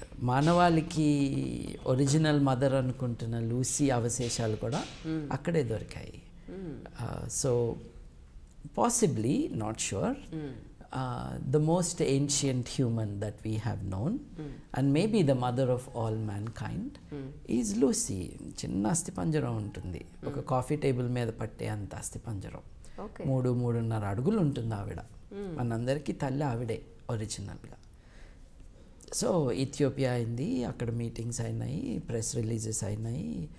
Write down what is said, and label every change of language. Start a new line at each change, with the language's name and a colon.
Telugu: మానవాళికి original mother అనుకుంటున్న Lucy అవశేషాలు కూడా అక్కడే దొరికాయి.
English: So possibly, not sure, the most ancient human that we have known and maybe the mother of all mankind is Lucy.
Telugu: చిన్న అస్థిపంజరం ఉంటుంది, ఒక కాఫీ టేబుల్ మీద పట్టే అంత అస్థిపంజరం. 3-3.5 అడుగులు ఉంటుంది ఆవిడ. మనందరికీ తల్లి ఆవిడే ఒరిజినల్గా. సో ఇథియోపియా అయింది, అక్కడ మీటింగ్స్ అయినాయి, ప్రెస్ రిలీజెస్ అయినాయి.